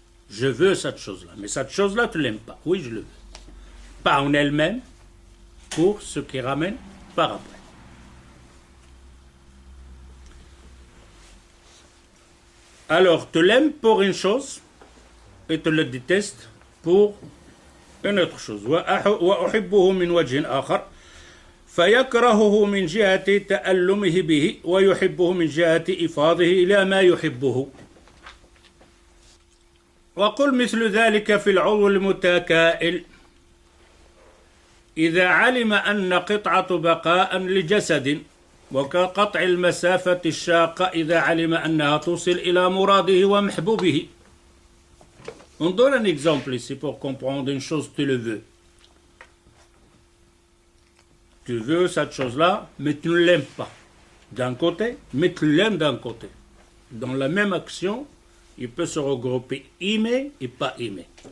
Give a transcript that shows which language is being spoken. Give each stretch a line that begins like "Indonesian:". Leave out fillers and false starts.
French: Je veux cette chose-là, mais cette chose-là, tu ne l'aimes pas. Oui, je le veux. Pas en elle-même, pour ce qui ramène par après. Alors, tu l'aimes pour une chose et tu le détestes pour une autre chose.
Arabic: وأحبه من وجه آخر فيكرهه من جهة تألمه به ويحبه من جهة إفاضه إلى ما يحبه. وقل مثل ذلك في العضو المتكائل إذا علم أن قطعة بقاء لجسد وكقطع المسافة الشاقة إذا علم أنها توصل إلى مراده ومحبوبه.
French: On donne un exemple ici pour comprendre une chose, tu le veux. Tu veux cette chose-là, mais tu ne l'aimes pas d'un côté, mais tu l'aimes d'un côté. Dans la même action, il peut se regrouper aimer et pas aimer.